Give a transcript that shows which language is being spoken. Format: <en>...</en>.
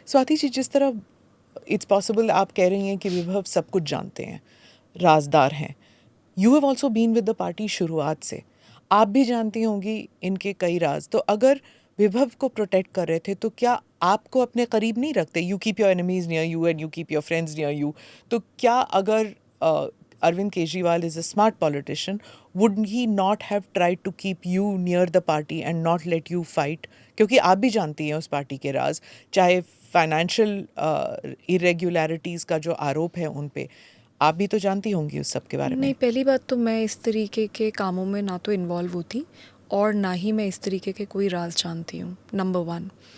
<hi>स्वाति जी, जिस तरह</hi> <en>it's possible</en> <hi>आप कह रही हैं कि विभव सब कुछ जानते हैं, राजदार हैं,</hi> <en>you have also been with the party</en> <hi>शुरुआत से, आप भी जानती होंगी इनके कई राज। तो अगर विभव को प्रोटेक्ट कर रहे थे तो क्या आपको अपने करीब नहीं रखते?</hi> <en>You keep your enemies near you and you keep your friends near you.</en> <hi>तो क्या अगर</hi> <en>Arvind Kejriwal is a smart politician, would he not have tried to keep you near the party and not let you fight?</en> <hi>क्योंकि आप भी जानती हैं उस party के राज, चाहे फाइनेंशियल इरेगुलरिटीज़ का जो आरोप है उन पे, आप भी तो जानती होंगी उस सब के बारे में। नहीं, पहली बात तो मैं इस तरीके के कामों में ना तो इन्वॉल्व होती और ना ही मैं इस तरीके के कोई राज जानती हूँ, नंबर 1।</hi>